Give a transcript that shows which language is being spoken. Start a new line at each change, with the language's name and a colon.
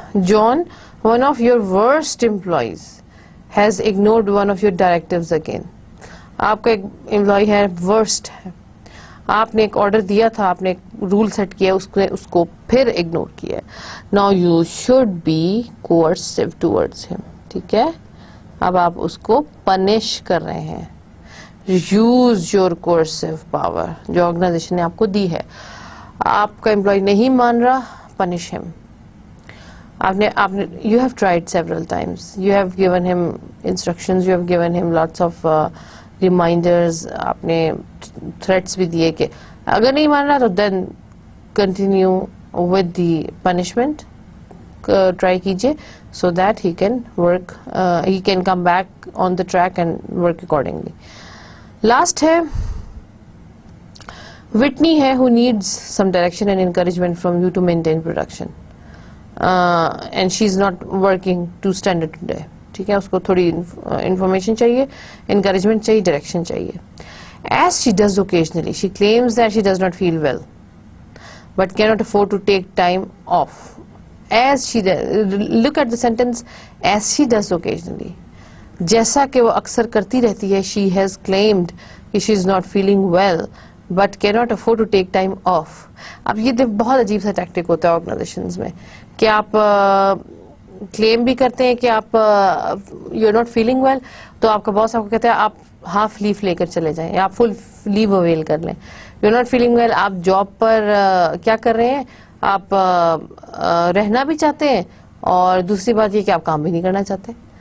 English: John, one of your worst employees has ignored one of your directives again.
Urdu: آپ کا ایک employee ہے worst ہے، آپ نے ایک آرڈر دیا تھا، آپ نے ایک رول سیٹ کیا، اس کو پھر اگنور کیا.
English: Now you should be coercive towards him.
Urdu: ٹھیک ہے، اب آپ اس کو پنش کر رہے ہیں.
English: Use your coercive power
Urdu: جو آرگنائزیشن نے آپ کو دی ہے. آپ کا امپلائی نہیں مان رہا، پنش ہم. آپ نے
English: you have tried several times. You have given him instructions, you have given him lots of reminders.
Urdu: آپ نے threats بھی دیے کہ اگر نہیں مان رہا تو
English: then continue with the punishment. Try کیجیے so that he can work, he can come back on the track and work accordingly. Last ہے Whitney ہے who needs some direction and encouragement from you to maintain production. And she's not working to standard today.
Urdu: ٹھیک ہے، اس کو تھوڑی information چاہیے، encouragement چاہیے، direction چاہیے.
English: As she does occasionally, she claims that she does not feel well but cannot afford to take time off. As she does, look at the sentence, as she does occasionally.
Urdu: جیسا کہ وہ اکثر کرتی رہتی ہے.
English: She has claimed کہ she is not feeling well but cannot afford to take time off.
Urdu: اب یہ بہت عجیب سا ٹیکٹک ہوتا ہے آرگنائزیشنز میں کہ آپ کلیم بھی کرتے ہیں کہ آپ
English: you are not feeling well,
Urdu: تو آپ کا باس آپ کو کہتا ہے آپ ہاف لیو لے کر چلے جائیں یا آپ فل لیو اویل کر لیں.
English: you are not feeling well,
Urdu: آپ جاب پر کیا کر رہے ہیں، آپ رہنا بھی چاہتے ہیں اور دوسری بات یہ کہ آپ کام بھی نہیں کرنا چاہتے.